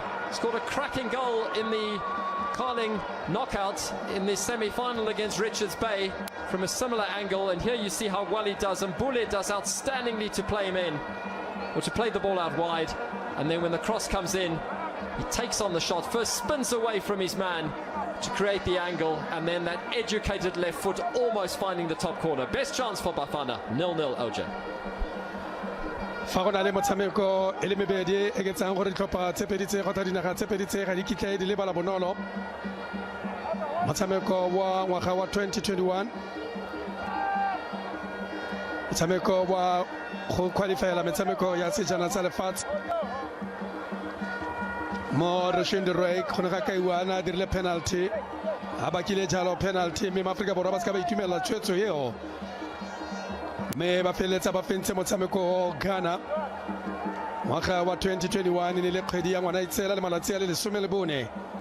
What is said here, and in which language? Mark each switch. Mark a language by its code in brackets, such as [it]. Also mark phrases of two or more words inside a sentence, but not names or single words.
[en] Scored a cracking goal in the Carling knockout in the semi-final against Richards Bay from a similar angle, and here you see how well he does, and Bule does outstandingly to play him in, or to play the ball out wide, and then when the cross comes in, he takes on the shot, first spins away from his man to create the angle, and then that educated left foot almost finding the top corner. Best chance for Bafana, 0-0 OJ. [tn] fa go na le motshameko e le mebedi e ke tsang gore ditlhopha tse pedi tse kgotsa dinaga tse pedi tse ga di kitla di lebala bonolo motshameko wa ngwaga wa 2021 motshameko wa go qualifyela metshameko ya sejana sa lefatshe mo Rashid Roy go ne ga kaiwana dirile penalty a bakile jalo penalty mme Afrika Borwa ba ska ba itumela tshwetso eo me ba feletsa ba fentse motshameko Ghana ngwaga wa 2021 ne le kgwedi ya ngwana itsela le malatsi a le 14